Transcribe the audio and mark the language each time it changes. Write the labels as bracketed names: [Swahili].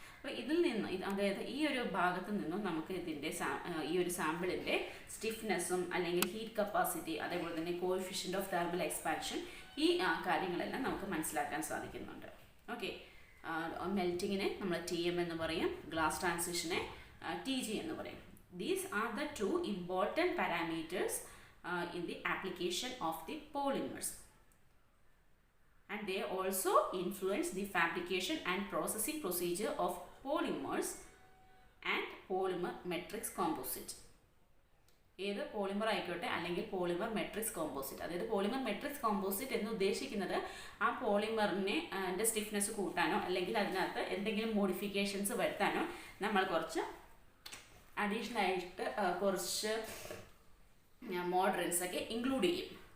[Malayalam] അപ്പോൾ ഇതിൽ നിന്ന് അതായത് ഈ ഒരു ഭാഗത്ത് നിന്നും നമുക്ക് ഇതിൻ്റെ ഈ ഒരു സാമ്പിളിൻ്റെ സ്റ്റിഫ്നെസ്സും അല്ലെങ്കിൽ ഹീറ്റ് കപ്പാസിറ്റി, അതേപോലെ തന്നെ കോഎഫിഷ്യൻ്റ് ഓഫ് തെർമൽ എക്സ്പാൻഷൻ, ഈ കാര്യങ്ങളെല്ലാം നമുക്ക് മനസ്സിലാക്കാൻ സാധിക്കുന്നുണ്ട്. ഓക്കെ, മെൽറ്റിങ്ങിനെ നമ്മൾ TM എന്ന് പറയും, ഗ്ലാസ് ട്രാൻസിഷനെ TG എന്ന് പറയും. [English] These are the two important parameters in the application of the polymers, and they also influence the fabrication and processing procedure of polymers and polymer matrix composite. [Malayalam] ഏത് polymer ആയിക്കോട്ടെ അല്ലെങ്കിൽ polymer matrix composite. അതായത് polymer matrix composite എന്ന് ഉദ്ദേശിക്കുന്നത് ആ പോളിമറിനെ stiffness കൂട്ടാനോ അല്ലെങ്കിൽ അതിനകത്ത് എന്തെങ്കിലും മോഡിഫിക്കേഷൻസ് വരുത്താനോ നമ്മൾ കുറച്ച് അഡീഷണൽ ആയിട്ട് കുറച്ച് മോഡറൻസ് ഒക്കെ ഇൻക്ലൂഡ് ചെയ്യും.